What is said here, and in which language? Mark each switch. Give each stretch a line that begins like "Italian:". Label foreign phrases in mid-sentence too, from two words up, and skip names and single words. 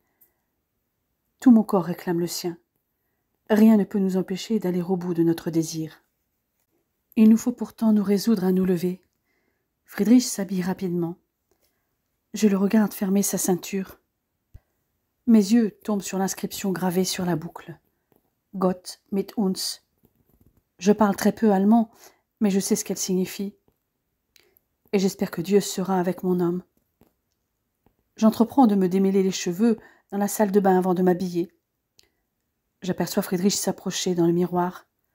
French: Tout mon corps réclame le sien. Rien ne peut nous empêcher d'aller au bout de notre désir. Il nous faut pourtant nous résoudre à nous lever. Friedrich s'habille rapidement. Je le regarde fermer sa ceinture. Mes yeux tombent sur l'inscription gravée sur la boucle.
German: Gott mit uns.
French: Je parle très peu allemand, mais je sais ce qu'elle signifie. Et j'espère que Dieu sera avec mon homme. J'entreprends de me démêler les cheveux dans la salle de bain avant de m'habiller. J'aperçois Friedrich s'approcher dans le miroir.